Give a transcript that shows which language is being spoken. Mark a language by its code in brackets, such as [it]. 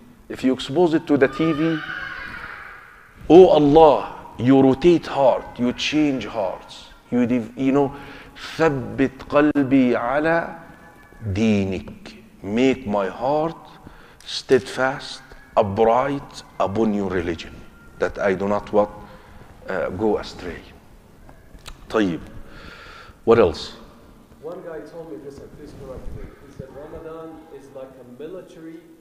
[en] If you expose it to the TV, oh Allah, you rotate heart, you change hearts. You know, [ar] ثبت قلبي على دينك. [en] make my heart steadfast, upright upon your religion, that I do not what go astray. طيب. What else? One guy told me this, and please correct me. He said Ramadan is like a military